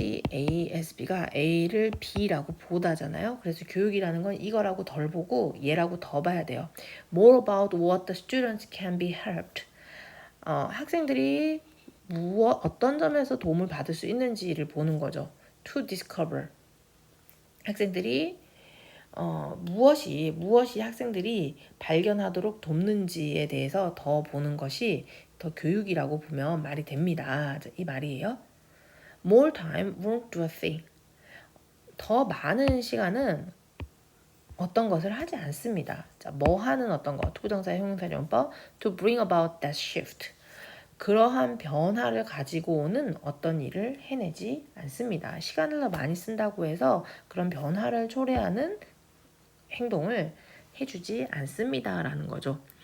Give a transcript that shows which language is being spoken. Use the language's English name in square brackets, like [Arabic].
[Korean] CASB가 A를 B라고 보다잖아요. 그래서 교육이라는 건 이거라고 덜 보고 얘라고 더 봐야 돼요. [English] More about what the students can be helped. [Korean] 학생들이 어떤 점에서 도움을 받을 수 있는지를 보는 거죠. [English] To discover. [Korean] 학생들이 무엇이 학생들이 발견하도록 돕는지에 대해서 더 보는 것이 더 교육이라고 보면 말이 됩니다. 이 말이에요. [English] More time won't do a thing. [Korean] 더 많은 시간은 어떤 것을 하지 않습니다. 자, 뭐 하는 어떤 것, 투부정사의 형용사용법, [English] to bring about that shift. [Korean] 그러한 변화를 가지고 오는 어떤 일을 해내지 않습니다. 시간을 더 많이 쓴다고 해서 그런 변화를 초래하는 행동을 해주지 않습니다라는 거죠.